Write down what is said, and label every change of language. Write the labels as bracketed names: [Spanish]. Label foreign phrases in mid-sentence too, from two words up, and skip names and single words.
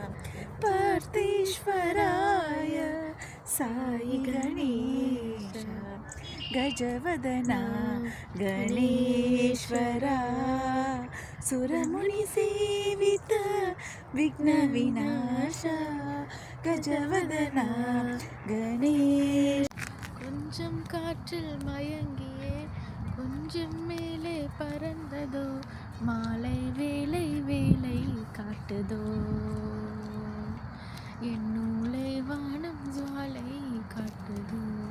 [Sanskrit] पार्थेश्वराय साई गणेश गजवदना गणेश्वरा सुरमुनिसेवित विघ्नविनाशा गजवदना गणेश [Tamil] கொஞ்சம் காற்றில் மயங்கியே கொஞ்சம் மேலே பறந்ததோ மாலை வேலை வேலை காட்டுதோ என் நூலை வானம் ஜுவாலை காட்டுதோ